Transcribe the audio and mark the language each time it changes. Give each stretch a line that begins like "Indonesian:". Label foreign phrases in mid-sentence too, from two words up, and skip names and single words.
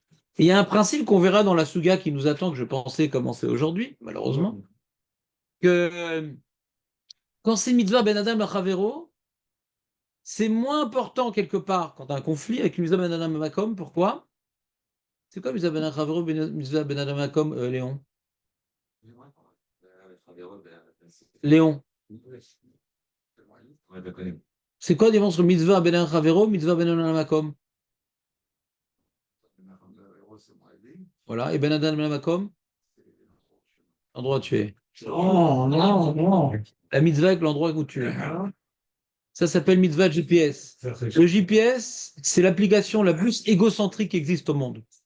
French: Et il y a un principe qu'on verra dans la Suga qui nous attend, que je pensais commencer aujourd'hui, malheureusement, que quand c'est
Hebrew: מצוה בין אדם לחבירו,
French: c'est moins important quelque part quand tu as un conflit avec une
Hebrew: מצוה בין אדם למקום.
French: Pourquoi? C'est quoi
Hebrew: מצוה בין לחבירו, מצוה בין אדם למקום,
French: Léon? Léon. C'est quoi la différence entre
Hebrew: מצוה בין לחבירו, מצוה בין אדם למקום?
French: Voilà, et
Hebrew: בין אדם למקום?
French: L'endroit où tu es. Non. La mitzvah avec l'endroit où tu es. Ça s'appelle mitzvah GPS. Le GPS, c'est l'application la plus égocentrique qui existe au monde.